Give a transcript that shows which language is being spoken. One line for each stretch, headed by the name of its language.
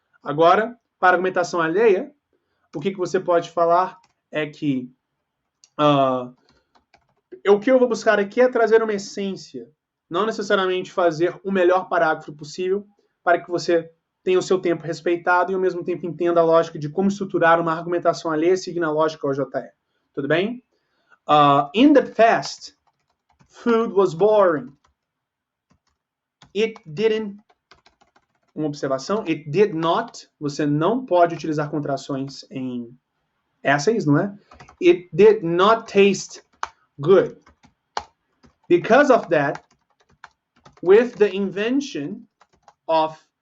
Portuguese: Agora, para a argumentação alheia, o que você pode falar é que o que eu vou buscar aqui é trazer uma essência, não necessariamente fazer o melhor parágrafo possível para que você tenha o seu tempo respeitado e ao mesmo tempo entenda a lógica de como estruturar uma argumentação alheia seguindo a lógica OJE. Tudo bem?
English: In the past, food was boring. It didn't.
Portuguese: Uma observação.
English: It did not.
Portuguese: Você não pode utilizar contrações em essays, não é?
English: It did not taste good. Because of that, with the invention of